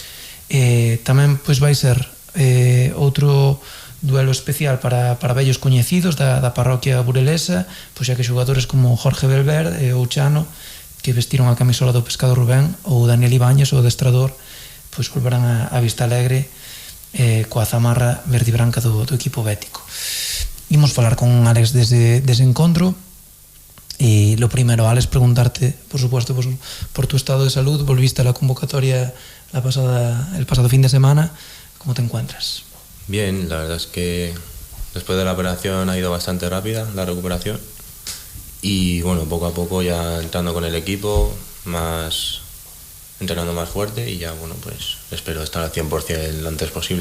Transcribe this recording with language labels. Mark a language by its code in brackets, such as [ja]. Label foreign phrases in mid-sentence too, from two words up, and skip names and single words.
[gl] Tamén vai ser outro duelo especial para vellos coñecidos da parroquia burelesa, xa que xogadores como Jorge Belver e Ouchano, que vestiron a camisola do Pescado Rubén, ou Daniel Ibáñez, o adestrador, volverán a Vista Alegre coa zamarra verde e branca do equipo bético. Imos falar con Alex dese encontro, e lo primeiro, Alex, [es] preguntarte, por supuesto, por tu estado de salud. Volviste a la convocatoria el pasado fin de semana. ¿Cómo te encuentras? Bien, la verdad es que después de la operación ha ido bastante rápida la recuperación. Y bueno, poco a poco ya entrando con el equipo, entrenando más fuerte, y ya espero estar al 100% lo antes posible.